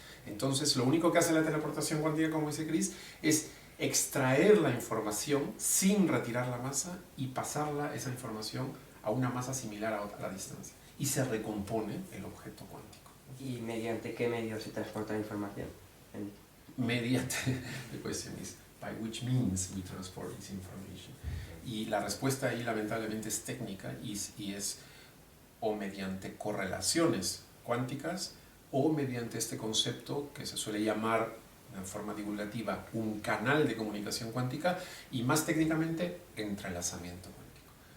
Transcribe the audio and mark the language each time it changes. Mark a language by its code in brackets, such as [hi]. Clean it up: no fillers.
[es] Entonces lo único que hace la teleportación cuántica, como dice Chris, es extraer la información sin retirar la masa y pasarla, esa información, a una masa similar a la distancia. Y se recompone el objeto cuántico. ¿Y mediante qué medio se transporta la información? Mediante, [en] the question is, by which means we transport this information. [es] Y la respuesta ahí lamentablemente es técnica y es o mediante correlaciones cuánticas o mediante este concepto que se suele llamar de forma divulgativa un canal de comunicación cuántica y más técnicamente entrelazamiento cuántico.